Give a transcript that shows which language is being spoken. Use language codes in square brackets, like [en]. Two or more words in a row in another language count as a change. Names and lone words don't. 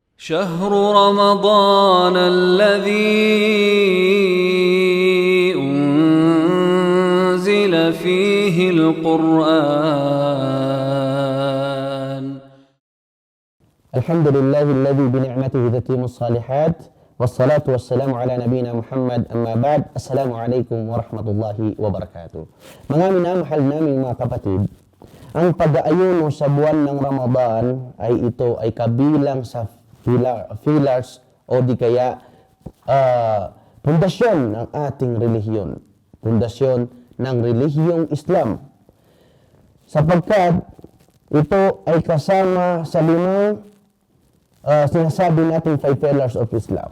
[ar] شهر رمضان الذي أنزل فيه القرآن. الحمد لله الذي بنعمته تتم الصالحات والصلاة والسلام على نبينا محمد. أما بعد، السلام عليكم ورحمة الله وبركاته. [tl] Mga minamahal naming mga kapatid, ang pag-aayuno sa buwan ng Ramadan ay kabilang sa pillars o di kaya pundasyon ng ating relihiyon. Pundasyon ng relihiyong Islam. Sapagkat ito ay kasama sa limang sinasabi natin 5 [en] pillars of Islam.